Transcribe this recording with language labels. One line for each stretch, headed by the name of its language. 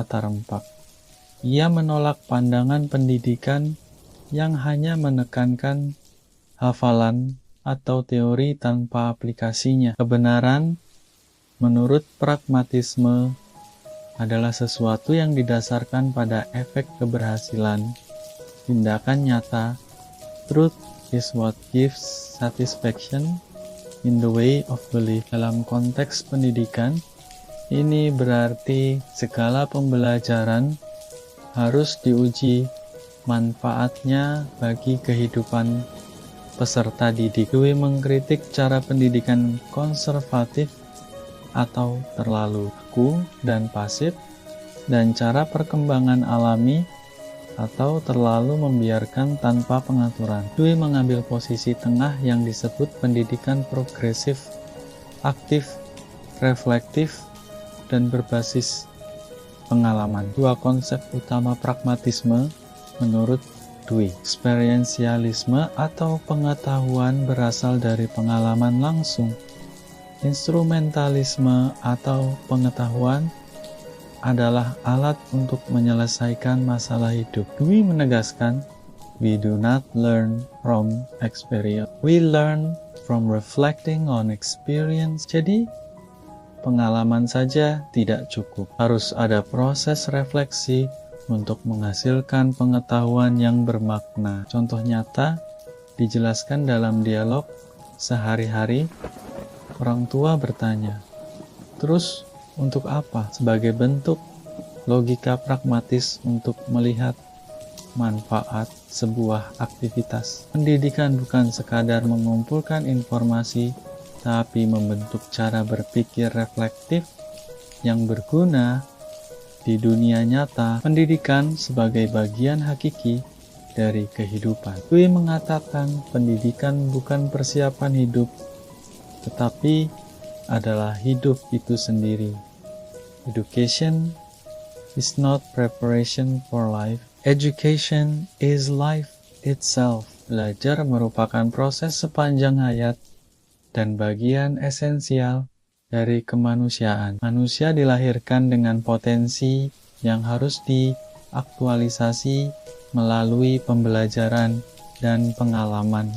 Indonesian: Kata rempak, ia menolak pandangan pendidikan yang hanya menekankan hafalan atau teori tanpa aplikasinya. Kebenaran menurut pragmatisme adalah sesuatu yang didasarkan pada efek keberhasilan, tindakan nyata.
English: Truth is what gives satisfaction in the way of belief.
Indonesian: Dalam konteks pendidikan, ini berarti segala pembelajaran harus diuji manfaatnya bagi kehidupan peserta didik. Dewey mengkritik cara pendidikan konservatif atau terlalu kaku dan pasif, dan cara perkembangan alami atau terlalu membiarkan tanpa pengaturan. Dewey mengambil posisi tengah yang disebut pendidikan progresif, aktif, reflektif, dan berbasis pengalaman. Dua konsep utama pragmatisme menurut Dewey: experientialisme atau pengetahuan berasal dari pengalaman langsung, instrumentalisme atau pengetahuan adalah alat untuk menyelesaikan masalah hidup.
English: Dewey menegaskan, we do not learn from experience, we learn from reflecting on experience.
Indonesian: Jadi, pengalaman saja tidak cukup, harus ada proses refleksi untuk menghasilkan pengetahuan yang bermakna. Contoh nyata dijelaskan dalam dialog sehari-hari. Orang tua bertanya, "Terus untuk apa?" Sebagai bentuk logika pragmatis untuk melihat manfaat sebuah aktivitas. Pendidikan bukan sekadar mengumpulkan informasi, tapi membentuk cara berpikir reflektif yang berguna di dunia nyata. Pendidikan sebagai bagian hakiki dari kehidupan. Dewey mengatakan pendidikan bukan persiapan hidup, tetapi adalah hidup itu sendiri.
English: Education is not preparation for life. Education is life itself.
Indonesian: Belajar merupakan proses sepanjang hayat dan bagian esensial dari kemanusiaan. Manusia dilahirkan dengan potensi yang harus diaktualisasi melalui pembelajaran dan pengalaman.